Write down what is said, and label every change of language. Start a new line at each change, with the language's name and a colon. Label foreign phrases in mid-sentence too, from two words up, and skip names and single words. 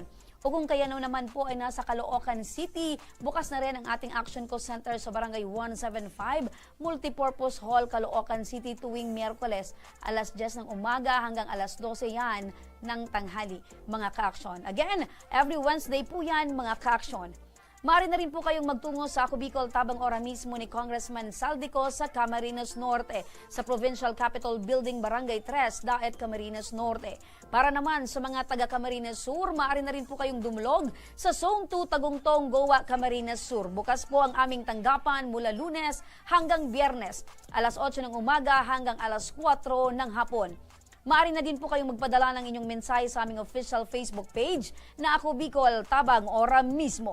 Filipino: O kung kaya naman po ay nasa Caloocan City, bukas na rin ang ating Action Coast Center sa Barangay 175, Multipurpose Hall, Caloocan City tuwing Miyerkules, alas 10 ng umaga hanggang alas 12 yan ng tanghali, mga ka-aksyon.
English: Again, every Wednesday
Filipino: po yan, mga ka-aksyon. Maaari na rin po kayong magtungo sa Ako Bicol Tabang Ora mismo ni Congressman Saldico sa Camarines Norte, sa Provincial Capitol Building, Barangay 3, Daet, Camarines Norte. Para naman sa mga taga Camarines Sur, maaari na rin po kayong dumulog sa Zone 2 Tagungtong, Goa, Camarines Sur. Bukas po ang aming tanggapan mula Lunes hanggang Biyernes, alas 8 ng umaga hanggang alas 4 ng hapon. Maaari na din po kayong magpadala ng inyong mensahe sa aming
English: official Facebook page
Filipino: na Ako Bicol Tabang Ora mismo.